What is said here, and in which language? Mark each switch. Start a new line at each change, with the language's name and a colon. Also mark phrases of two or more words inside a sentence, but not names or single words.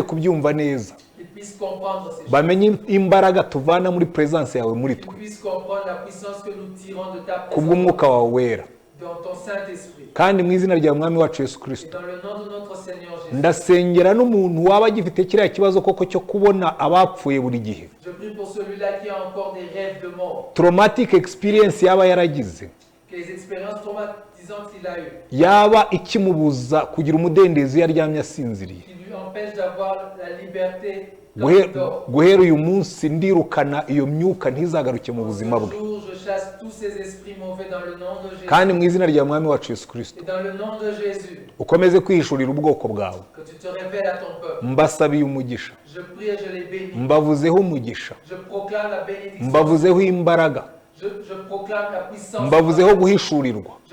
French: Qu'ils puissent comprendre ces choses. Qu'ils puissent comprendre la puissance que nous tirons de ta présence. Dans ton Saint-Esprit. Et dans le nom de notre Seigneur Jésus. Je prie pour celui-là qui a encore des rêves de mort.
English: Traumatic experience
French: que les expériences traumatisantes qu'il a eues. Qui lui empêchent d'avoir la liberté.
Kinyarwanda: Guhera uyu munsi ndirukana iyo myuka ntizagaruke mu buzima bwe. Kandi mu izina rya mwami wacu Yesu Kristo ukomeze kwihishurira ubwoko bwawe. Mbasabiye umugisha, mbavuzeho umugisha, mbavuzeho imbaraga, mbavuzeho guhishurirwa.